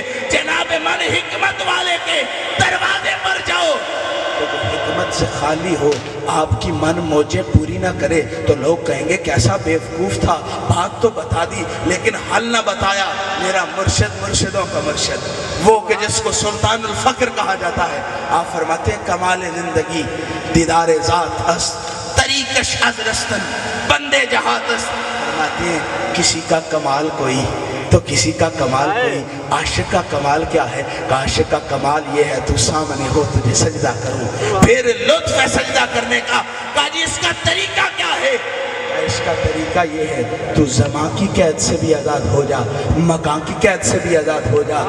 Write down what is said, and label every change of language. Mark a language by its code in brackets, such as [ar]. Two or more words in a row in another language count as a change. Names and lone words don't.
[ur] جناب من حکمت والے کے دروازے پر جاؤ تو حکمت سے خالی ہو، آپ کی من موجیں پوری نہ کرے تو لوگ کہیں گے کیسا بیوقوف تھا، بات تو بتا دی لیکن حل نہ بتایا۔ میرا مرشد مرشدوں کا مرشد، وہ کہ جس کو سلطان الفقر کہا جاتا ہے، آپ فرماتے ہیں [fa] کمال زندگی دیدار ذات است، طریقش از رستن بندے جہات است۔ [ur] فرماتے ہیں کسی کا کمال کوئی تو کسی کا کمال کوئی۔ عاشق کا کمال کیا ہے؟ عاشق کا کمال یہ ہے تو سامنے ہو تجھے سجدہ کروں، پھر لطف ہے سجدہ کرنے کا۔ کہا جی اس کا طریقہ کیا ہے؟ اس کا طریقہ یہ ہے تو زمان کی قید سے بھی آزاد ہو جا، مکان کی قید سے بھی آزاد ہو جا۔